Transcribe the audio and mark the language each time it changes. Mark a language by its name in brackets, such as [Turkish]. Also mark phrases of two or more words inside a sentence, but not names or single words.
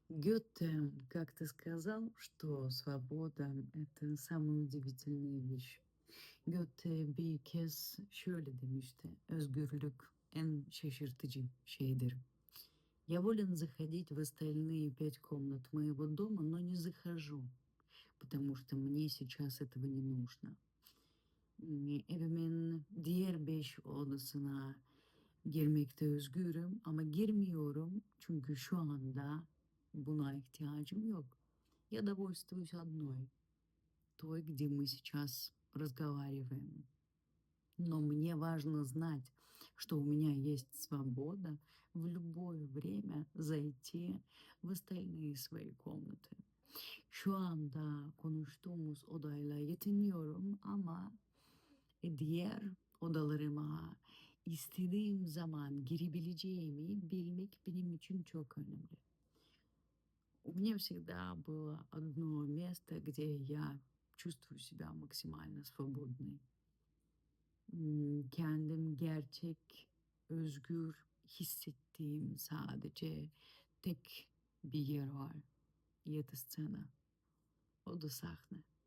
[Russian] Гёте как-то сказал, что свобода — это самая удивительная вещь. [Turkish] Goethe bir kez şöyle demişti: "Özgürlük en şaşırtıcı şeydir. [Russian] Я волен заходить в остальные 5 комнат моего дома, но не захожу, потому что мне сейчас этого не нужно. [Turkish] Evimin diğer 5 odasına girmekte özgürüm ama girmiyorum çünkü şu anda buna ihtiyacım yok. [Russian] Я довольствуюсь одной, той, где мы сейчас разговариваем. Но мне важно знать, что у меня есть свобода в любое время zayти в остальные свои комнаты. [Turkish] Şu anda konuştuğumuz odayla yetiniyorum ama diğer odalarıma istediğim zaman girebileceğimi bilmek benim için çok önemli. [Russian] У меня всегда было одно место, где я чувствую себя максимально свободной. [Turkish] Kendim gerçek, özgür hissettiğim sadece tek bir yer var. [Russian] И это сцена. [Turkish] O da sahne.